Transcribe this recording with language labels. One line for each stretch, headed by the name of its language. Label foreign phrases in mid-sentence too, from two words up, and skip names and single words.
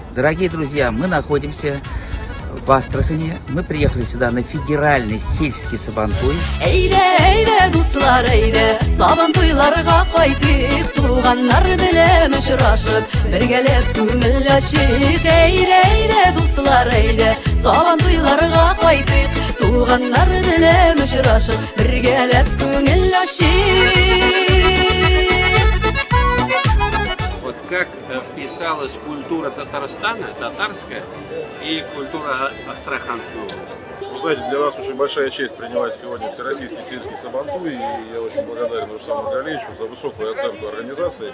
Russian: Дорогие друзья, мы находимся в Астрахани. Мы приехали сюда на федеральный сельский Сабантуй.
Tatar: Эйде дуслар, эйде Сабантуйларга кайтык, туганнар белән очрашып, бергәләп күңел ачыйк. Эйде дуслар, эйде Сабантуйларга кайтык, туганнар белән очрашып, бергәләп күңел ачыйк.
Russian: Вот как вписалась культура Татарстана, татарская, и культура Астраханской области? Вы знаете, для нас очень большая честь принимать сегодня Всероссийский сельский Сабантуй, и я очень благодарен Руслану Галеевичу за высокую оценку организации.